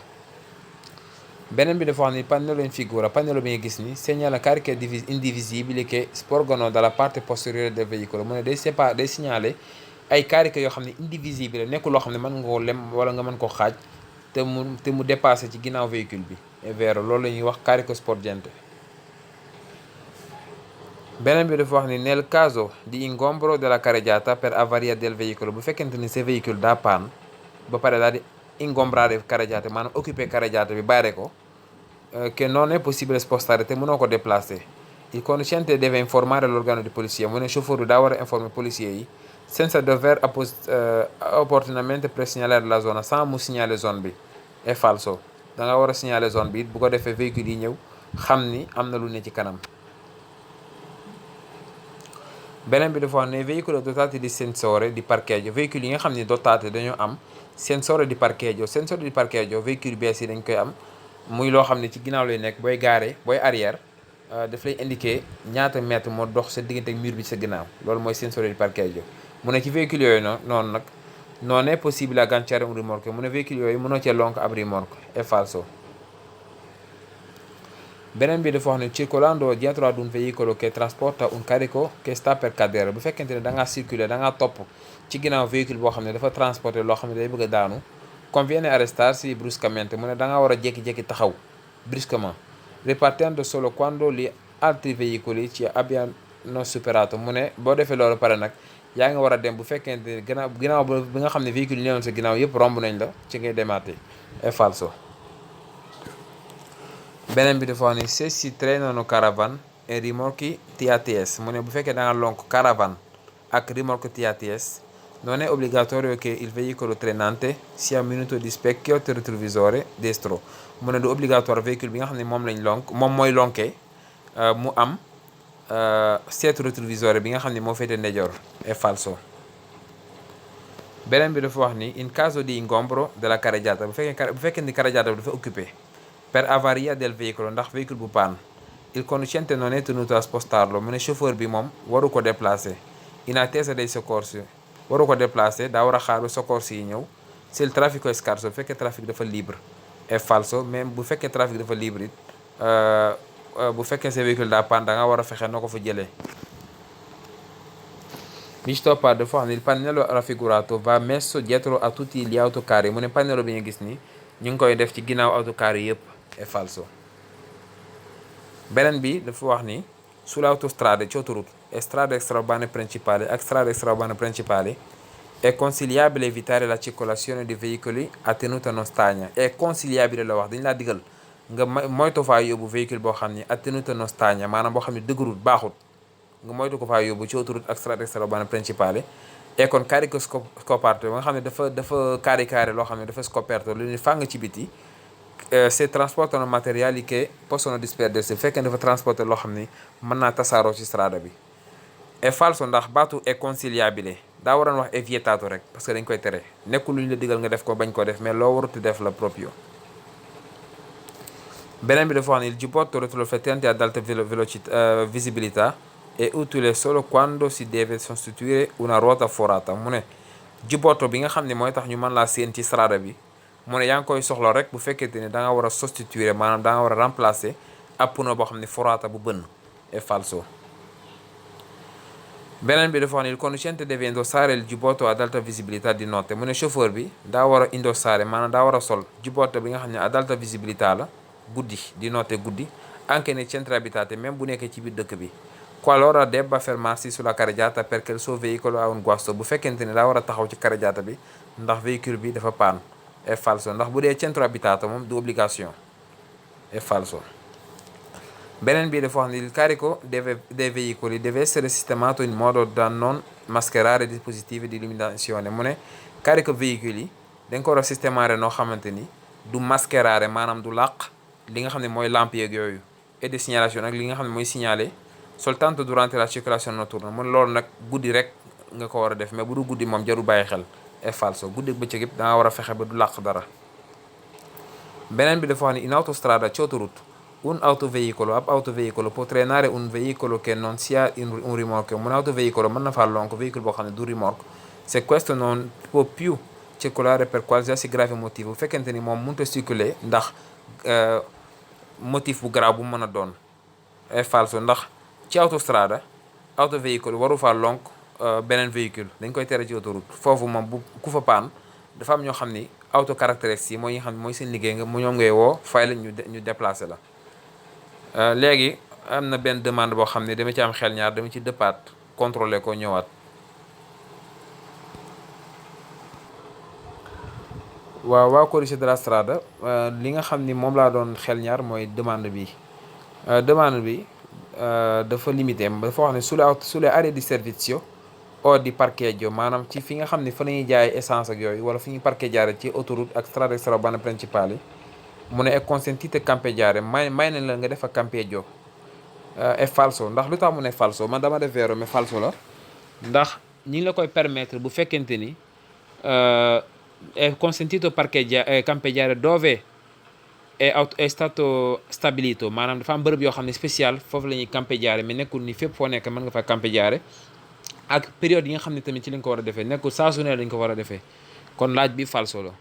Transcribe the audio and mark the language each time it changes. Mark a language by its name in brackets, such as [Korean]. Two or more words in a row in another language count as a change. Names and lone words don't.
[Wolof] Beneen bi dafa wax ni [Italian] pannello in figura [Wolof] pannello bi nga gis ni [Italian] segnala cariche indivisibili che sporgono dalla parte posteriore del veicolo [Wolof] mu ne day signalé ay cariche yoo xam ne indivisibile nekkul loo xam ne mën nga ko lem wala nga mën ko xaaj te mu dépassé ci ginnaaw véhicule bi [Italian] è vero [Wolof] loolu la ñuy wax [Italian] carico sporgente. [Wolof] Beneen bi dafa wax ni [Italian] nel caso di ingombro della carreggiata per avaria del veicolo [Wolof] bu fekkente ni sa véhicule daa paan ba pare daal [Italian] di ingombrare carreggiate [Wolof] maanaam occupé carreggiate bi bàyyi ko [Italian] che non è possibile spostare [Wolof] te mënoo ko déplacer [Italian] il conducente deve informare l'organo di polizia [Wolof] mu ne chauffeur bi daa war a informer policier yi [Italian] senza dover opportunamente presegnalare la zona [Wolof] sans mu signaler zone bi [Italian] è falso [Wolof] da nga war a signaler zone bi bu ko defee véhicule yi ñëw xam ni am na lu ne ci kanam. Beneen bi dafa wax ne [Italian] veicoli dotati di sensore di parcheggio [Wolof] véhicule yi nga xam ne dotate dañoo am [Italian] sensore di parcheggio [Wolof] véhicule bees yi dañ koy am muy loo xam ne ci ginnaaw lay nekk booy gaare booy arrière daf lay indiquer ñaata mètre moo dox sa diggante ak mur bi sa ginnaaw loolu mooy [Italian] sensore di parcheggio [Wolof] mu ne ci véhicule yooyu noonu nag [Italian] non è possibile agganciare un rimorchio [Wolof] mu ne véhicule yooyu mënoo cee lonk ab remorque [Italian] è falso. [Wolof] Beneen bi dafa wax ne [Italian] circolando dietro ad un veicolo che trasporta un carico che sta per cadere [Wolof] bu fekkente ne da ngaa circuler da ngaa topp ci ginnaaw véhicule boo xam ne dafa transporter loo xam ne day bëgg a daanu [Italian] conviene arrestarsi bruscamente [Wolof] mu ne da ngaa war a jékki-jékki taxaw brusquement [Italian] ripartendo solo quando gli altri veicoli ci abbiano superato [Wolof] mu ne boo defee loolu pare nag yaa ngi war a dem bu fekkente ne ginnaaw bi nga xam ne véhicule yi ñëwoon sa ginnaaw yëpp romb nañ la ci ngay demaate [Italian] è falso. [Wolof] Beneen bi dafa wax ni [Italian] se si trainano caravane e rimorchi [Wolof] TATS mu ne bu fekkee da nga lonk caravane ak rimorque TATS [Italian] non è obbligatorio che il veicolo trainante sia munito di specchio retrovisore destro [Wolof] mu ne du obligatoire véhicule bi nga xam ne moom lañ lonk moom mooy lonke mu am seetu rétrovisore bi nga xam ne moo féete ndeyjoor [Italian] è falso. [Wolof] Beneen bi dafa wax ni [Italian] in caso di ingombro della carreggiata [Wolof] bu fekkee ni carreggiata bi dafa occupé [Italian] per avaria del veicolo [Wolof] ndax véhicule bu paan [Italian] il conducente non è tenuto a spostarlo [Wolof] mu ne chauffeur bi moom waru ko déplacer [Italian] in attesa dei soccorsi [Wolof] waru ko déplacer daa war a xaar ba soccorsi yi ñëw [Italian] se il traffico è scarso [Wolof] bu fekkee trafic dafa libre [Italian] è falso [Wolof] même bu fekkee trafic dafa libre it bu fekkee sa véhicule daa paan da nga war a fexe noo ko fa jëlee. Bi ci toppaat dafa wax ni [Italian] il pannello raffigurato va messo dietro a tutti gli autocarri [Wolof] mu ne pannello bi nga gis ni ñu ngi koy def ci ginnaaw autocarri yëpp [Italian] è falso. [Wolof] Beneen bi dafa wax ni [Italian] sulle autostrade [Wolof] ci autoroute [Italian] e strade extraurbane principali ak strade extraurbane principali è consigliabile evitare la circolazione di veicoli a tenuta non stagna è consigliabile [Wolof] la wax dañu laa digal nga moytu faa yóbbu véhicule boo xam ni [Italian] a tenuta non stagna [Wolof] maanaam boo xam ne dëgërul baaxut nga moytu ko faa yóbbu ci autoroute ak [Italian] strade extraurbane principali e con carico scoperto [Wolof] ba nga xam ne dafa caricare loo xam ne dafa scoperto lu ni fàng ci biti [Italian] se trasportano materiali che possono disperdersi [Wolof] bu fekkee dafa transporter loo xam ni mën naa tasaaroo ci strada bi [Italian] è falso [Wolof] ndax baatu [Italian] è consigliabile [Wolof] daa waroon wax [Italian] è vietato [Wolof] rek [French] parce que [Wolof] dañ koy tere nekkul lu ñu la digal nga def ko bañ ko def mais loo waruti def la proprio. Beneen bi dafa wax ni [Italian] il giubbotto retroriflettente ad alta visibilità è utile solo quando si deve sostituire una ruota forata [Wolof] mu ne giubbotto bi nga xam ne mooy tax ñu mën laa séen ci strada bi mu ne yaa ngi koy soxla rek bu fekkente ne da nga war a sostituer maanaam da nga war a remplacer ab pneu boo xam ne forata bu bënn [Italian] è falso. [Wolof] beneen bi dafa wax ni [Italian] il conducente deve indossare il giubbotto ad alta visibilità [Wolof] di notte mu ne chauffeur bi daa war a indossare maanaam daa war a sol giubbotto bi nga xam ne [Italian] ad alta visibilità [Wolof] la guddi [Italian] di notte [Wolof] guddi [Italian] anche nei centri abitati [Wolof] même bu nekkee ci biir dëkk bi [Italian] qualora debba fermarsi sulla carreggiata perché il suo veicolo ha un guasto [Wolof] bu fekkente ne daa war a taxaw ci carreggiata bi ndax véhicule bi dafa paan [Italian] è falso [Wolof] ndax bu dee [Italian] centro abitato [Wolof] moom du obligation [Italian] è falso. [Wolof] Beneen bi dafa wax ni [Italian] il carico dei veicoli deve essere sistemato in modo da non mascherare dispositivi di illuminazione [Wolof] mu ne carico véhicule yi dañ ko war a systémare noo xamante ni du mascherare maanaam du làq li nga xam ne mooy lampe yeeg yooyu [French] et de signalation [Wolof] nag li nga xam ne mooy signaler [Italian] soltanto durante la circolazione notturna [Wolof] mu ne loolu nag guddi rek nga ko war a def mais bu du guddi moom jarul bàyyi xel [Italian] è falso [Wolof] guddi ak bëccëg yëpp da nga war a fexe ba du làq dara. Beneen bi dafa wax ni [Italian] in autostrada [Wolof] ci autoroute [Italian] un autoveicolo ab autoveicolo può trainare un veicolo che non sia un rimorchio un autoveicolo [Wolof] mën na faa lonk véhicule boo xam ne du remorque [Italian] se questo non può più circolare per qualsiasi grave motivo [Wolof] bu fekkente ni moom mënut a circuler ndax motif bu grave bu mën a doon [Italian] è falso [Wolof] ndax ci autostrada autoveicolo waru faa lonk beneen véhicule dañ koy tere ci autoroute foofu moom bu ku fa paan dafa am ñoo xam ni auto caractéristiques yi mooy ñi nga xam ne mooy seen liggéey nga mu ñoom ngay woo fay la ñu déplacé la. léegi am na benn demande boo xam ne dama ci am xel ñaar dama ci dëppaat contrôler ko ñëwaat. waaw [Italian] codice della strada [Wolof] li nga xam ni moom laa doon xel ñaar mooy demande bi dafa limité dafa wax ne [Italian] sulle aree di servizio o di parcheggio [Wolof] maanaam ci fi nga xam ne fa la ñuy jaay essence ak yooyu wala fi ñuy parcheggiare ci autoroute ak [Italian] strade extraurbane principali [Wolof] mu ne [Italian] è consentito campeggiare [Wolof] may nañ la nga def ak campeggio [Italian] è falso [Wolof] ndax lu tax mu ne falso man dama def vero mais falso la ndax ñi ngi la koy permettre bu fekkente ni [Italian] è consentito campeggiare dove è stato stabilito [Wolof] maanaam dafa am bërëb yoo xam ne spécial foofu la ñuy campeggiare mais nekkul ni fépp foo nekk mën nga fa campeggiare ak période yi nga xam ne tamit ci lañ ko war a defee nekkul saa su ne lañ ko war a defee kon laaj bi falso la.